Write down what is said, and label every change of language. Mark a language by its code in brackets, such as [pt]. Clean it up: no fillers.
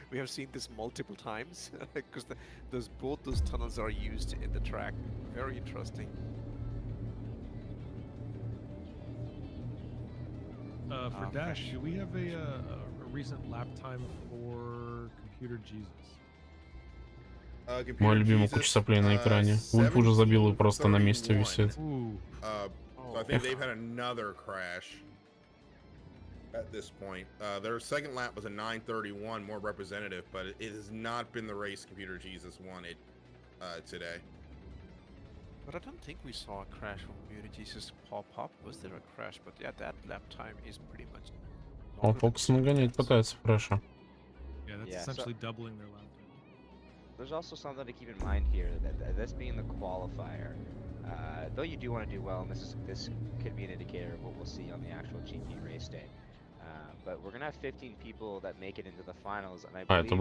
[en] We have seen this multiple times because both those tunnels are used in the track. Very interesting. For Dash, do we have a recent lap time for Computer Jesus? [ru] Мой любимый куча соплей на экране. Ульф уже забил и просто на месте висит. [en] So I think they've had another crash at this point. Their second lap was a 9:31, more representative, but it has not been the race Computer Jesus won it today. But I don't think we saw a crash from Computer Jesus pop up. Was there a crash? But yeah, that lap time is pretty much. [ru] Он Фокс нагонять пытается Фреша. [en] Yeah, that's essentially doubling their lap time. There's also something to keep in mind here, that this being the qualifier, though you do want to do well, and this could be an indicator of what we'll see on the actual GP race day. But we're gonna have 15 people that make it into the finals, and I believe